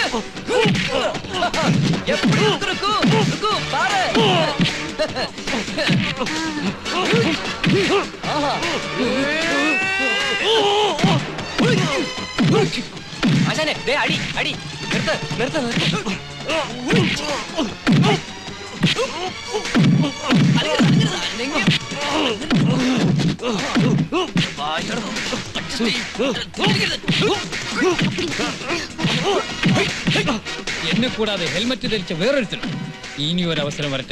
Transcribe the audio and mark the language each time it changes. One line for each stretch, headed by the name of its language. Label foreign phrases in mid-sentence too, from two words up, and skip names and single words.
Tamil: எப்படி இருக்கு பாரு. ஆசானே, டேய் அடி அடி, நிறுத்து நிறுத்து நிறுத்து.
Malayalam: എന്നെ കൂടാതെ ഹെൽമറ്റ് ധരിച്ച വേറൊരുത്തരും ഇനി ഒരു അവസരം വരട്ടെ.